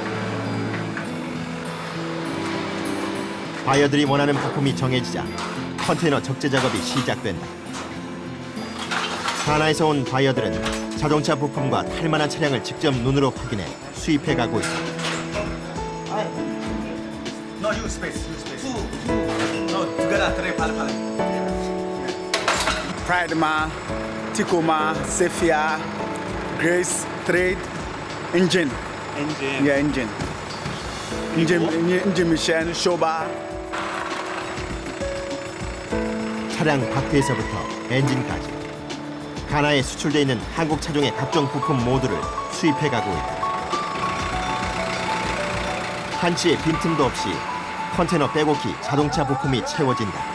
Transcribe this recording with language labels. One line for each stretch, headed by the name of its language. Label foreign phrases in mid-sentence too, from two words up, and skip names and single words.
Korean: 바이어들이 원하는 부품이 정해지자 컨테이너 적재 작업이 시작된다. 가나에서 온 바이어들은 자동차 부품과 탈만한 차량을 직접 눈으로 확인해 수입해 가고 있다.
English: Pridema, Tacoma, Cephia, Grace, Trade, Engine. Yeah, Engine. Engine Machine, Shoba.
Korean: 차량 바퀴에서부터 엔진까지 가나에 수출돼 있는 한국 차종의 각종 부품 모두를 수입해 가고 있다. 한치의 빈틈도 없이 컨테이너 빼곡히 자동차 부품이 채워진다.